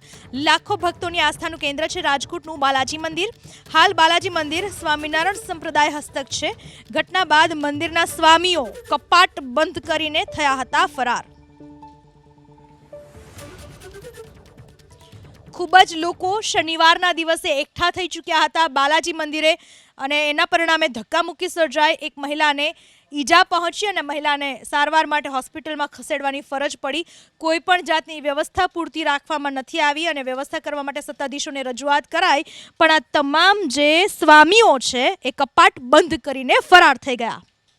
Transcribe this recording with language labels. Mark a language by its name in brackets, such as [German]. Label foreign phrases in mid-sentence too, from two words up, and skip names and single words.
[Gujarati] લાખો ભક્તોની આસ્થાનું કેન્દ્ર છે રાજકોટનું બાલાજી મંદિર। હાલ બાલાજી મંદિર સ્વામિનારાયણ સંપ્રદાય હસ્તક છે। ઘટના બાદ મંદિરના સ્વામીઓ કપાટ બંધ કરીને થયા હતા ફરાર। ખૂબ જ લોકો શનિવારના દિવસે એકઠા થઈ ચૂક્યા હતા બાલાજી મંદિરે અને એના પરિણામે ધક્કામુક્કી સર્જાઈ। એક મહિલા ને ઈજા પહોંચી અને મહિલાને સારવાર માટે હોસ્પિટલમાં ખસેડવાની ફરજ પડી। કોઈપણ જાતની વ્યવસ્થા પૂરતી રાખવામાં નથી આવી અને વ્યવસ્થા કરવા માટે સત્તાધીશોને રજૂઆત કરાઈ, પણ આ તમામ જે સ્વામીઓ છે એ કપાટ બંધ કરીને ફરાર થઈ ગયા।